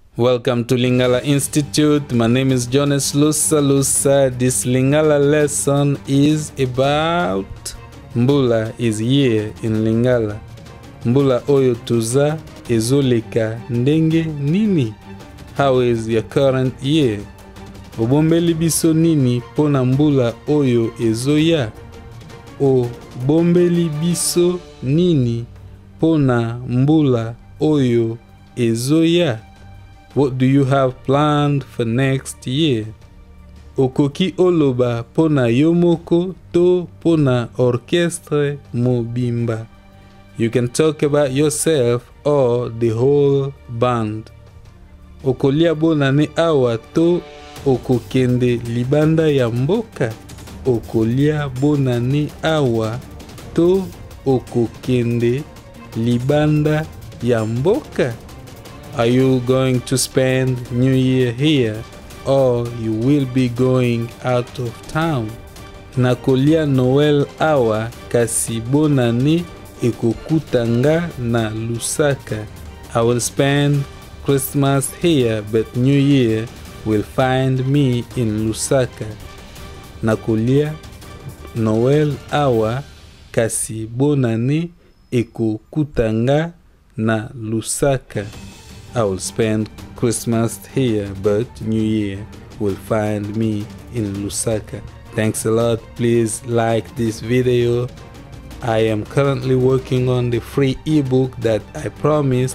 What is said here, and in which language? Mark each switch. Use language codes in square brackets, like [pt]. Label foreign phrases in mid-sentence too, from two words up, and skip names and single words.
[en] Welcome to Lingala Institute. My name is Jonas Lusa. This Lingala lesson is about Mbula is year in Lingala. [ln] Mbula oyo tuza ezoleka ndenge nini? [en] How is your current year? [ln] Obombeli biso nini pona mbula oyo ezoya? Obombeli biso nini pona mbula oyo ezoya? [en] What do you have planned for next year? [ln] Okoki oloba pona yomoko to pona orchestre mobimba. [en] You can talk about yourself or the whole band. [ln] Okolia bonane awa to okokende libanda ya mboka. Okolia bonane awa to okokende libanda ya mboka. [en] Are you going to spend New Year here or you will be going out of town? [ln] Nakolia Noel awa kasi bonane ekokutanga na Lusaka. [en] I will spend Christmas here but New Year will find me in Lusaka. [ln] Nakolia Noel awa kasi bonane ekokutanga na Lusaka. [en] I will spend Christmas here, but New Year will find me in Lusaka. Thanks a lot. Please like this video. I am currently working on the free ebook that I promised.